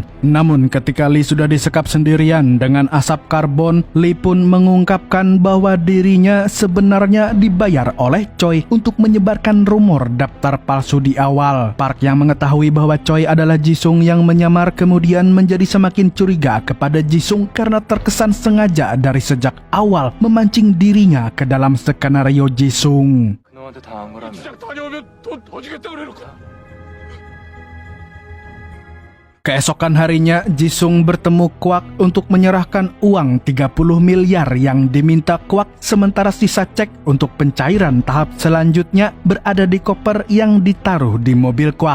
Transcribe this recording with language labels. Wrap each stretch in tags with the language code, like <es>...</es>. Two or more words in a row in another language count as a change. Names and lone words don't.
<id>Namun ketika Lee sudah disekap sendirian dengan asap karbon, Lee pun mengungkapkan bahwa dirinya sebenarnya dibayar oleh Choi untuk menyebarkan rumor daftar palsu di awal. Park yang mengetahui bahwa Choi adalah Jisung yang menyamar kemudian menjadi semakin curiga kepada Jisung karena terkesan sengaja dari sejak awal memancing dirinya ke dalam skenario Jisung.</id> <ko>그놈한테 당한 거라면. 다녀오면 돈 더 주겠다 그래놓고.</ko> <id>Keesokan harinya, Jisung bertemu Kwak untuk menyerahkan uang 30 miliar yang diminta Kwak, sementara sisa cek untuk pencairan tahap selanjutnya berada di koper yang ditaruh di mobil Kwak.</id>